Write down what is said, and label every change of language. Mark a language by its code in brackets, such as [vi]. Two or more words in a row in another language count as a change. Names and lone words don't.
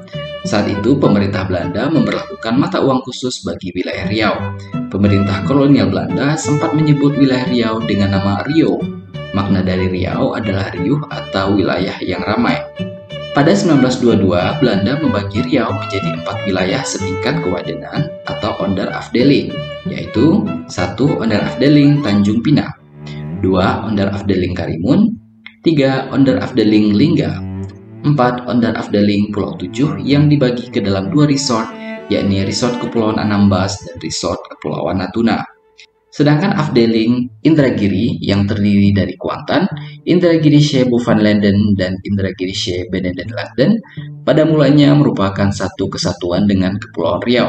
[id] Saat itu, pemerintah Belanda memberlakukan mata uang khusus bagi wilayah Riau. Pemerintah kolonial Belanda sempat menyebut wilayah Riau dengan nama Rio. Makna dari Riau adalah riuh atau wilayah yang ramai. Pada 1922, Belanda membagi Riau menjadi 4 wilayah setingkat kewadenan atau [nl] Onder Afdeling, [id] yaitu 1. [nl] Onder Afdeling [id] Tanjung Pinang, 2. [nl] Onder Afdeling [id] Karimun, 3. [nl] Onder Afdeling [id] Lingga, 4. [nl] Onder Afdeling [id] Pulau 7 yang dibagi ke dalam 2 resort, yakni Resort Kepulauan Anambas dan Resort Kepulauan Natuna. Sedangkan Afdeling Indragiri yang terdiri dari Kuantan, Indragiri She Bovenlanden, dan Indragiri She Benendenlanden pada mulanya merupakan satu kesatuan dengan Kepulauan Riau.